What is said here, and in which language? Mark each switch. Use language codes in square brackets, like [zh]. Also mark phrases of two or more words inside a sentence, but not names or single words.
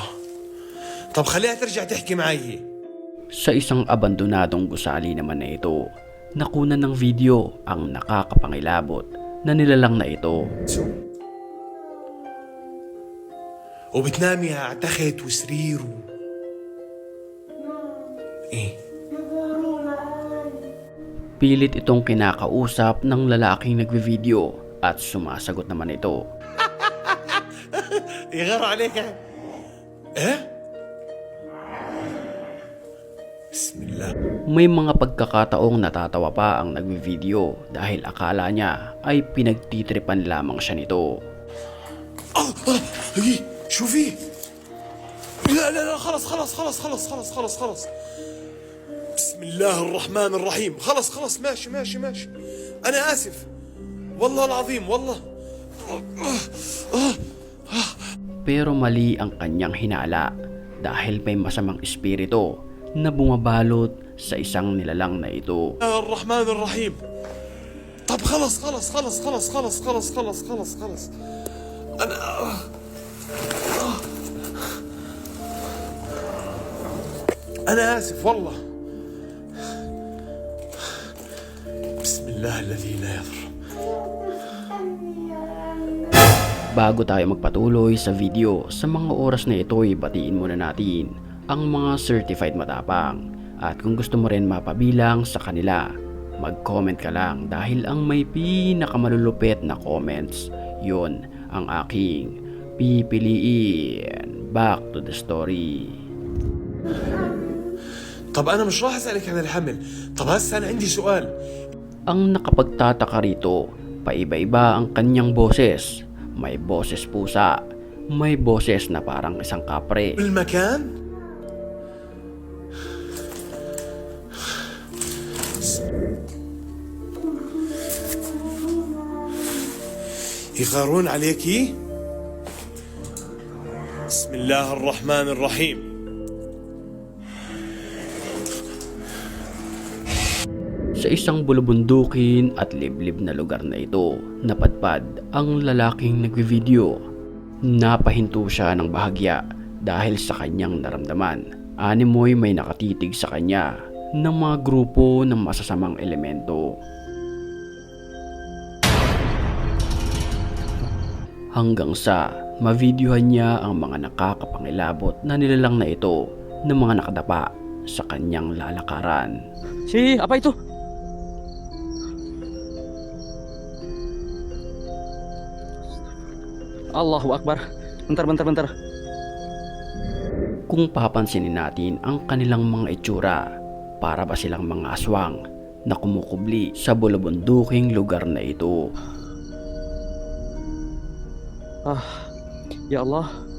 [ar] طب خليها ترجع تحكي معي. [tl] Sa isang abandonadong gusali naman na ito, nakunan ng video ang nakakapangilabot na nilalang na ito. [ar] وبتنامي على تخت وسرير ايه [tl] Pilit itong kinakausap ng lalaking nagvi-video at sumasagot naman ito. [ar] يغار عليك ايه بسم الله. [tl] May mga pagkakataong natatawa pa ang nagvi-video dahil akala niya ay pinagtitripan lamang siya nito. [ar] هي شوفي. لا لا لا خلص خلص خلص خلص خلص خلص خلص. بسم الله الرحمن الرحيم. خلص خلص ماشي ماشي ماشي. أنا آسف والله العظيم والله. [tl] Pero mali ang kanyang hinala dahil may masamang espiritu na bumabalot sa isang nilalang na ito. [ar] الرحمن الرحيم. طب طب خلص خلص خلص خلص خلص خلص خلص خلص خلص. أنا آسف والله. بسم الله الذي لا يضر. [tl] Bago tayo magpatuloy sa video, sa mga oras na ito ay batiin muna natin ang mga certified matapang. At kung gusto mo rin mapabilang sa kanila, mag-comment ka lang dahil ang may pinakamalulupit na comments, yun ang aking pipiliin. [en] Back to the story. [ar] طب أنا مش راح أسألك عن الحمل. طب هسه أنا عندي سؤال. [tl] Ang nakapagtataka rito, paiba-iba ang kanyang boses. May boses pusa, may boses na parang isang kapre. [ar] بالمكان يغارون عليكي. بسم الله الرحمن الرحيم. [tl] Sa isang bulubundukin at liblib na lugar na ito, napadpad ang lalaking nagvi-video. Napahinto siya ng bahagya dahil sa kanyang naramdaman. Animoy may nakatitig sa kanya ng mga grupo ng masasamang elemento. Hanggang sa mavideohan niya ang mga nakakapangilabot na nilalang na ito ng mga nakadapa sa kanyang lalakaran. [id] Apa itu? [ar] الله أكبر. [id] Bentar. [tl] Kung papansinin natin ang kanilang mga itsura, para ba silang mga aswang na kumukubli sa bulubunduking lugar na ito. [ar] Ya Allah.